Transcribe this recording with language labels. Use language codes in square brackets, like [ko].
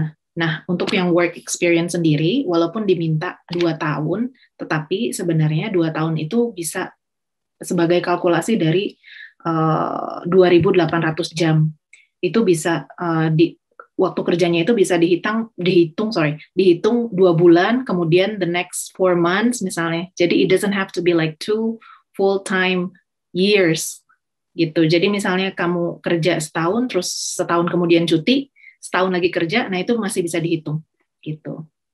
[id] Nah, untuk yang work experience sendiri, walaupun diminta 2 tahun, tetapi sebenarnya 2 tahun itu bisa sebagai kalkulasi dari 2.800 jam. Itu bisa waktu kerjanya itu bisa dihitung 2 bulan, kemudian [en] the next 4 months [id] misalnya. [en] Jadi it doesn't have to be like 2 full-time years gitu. [id] Jadi misalnya kamu kerja setahun, terus setahun kemudian cuti, setahun lagi kerja, nah itu masih bisa dihitung gitu.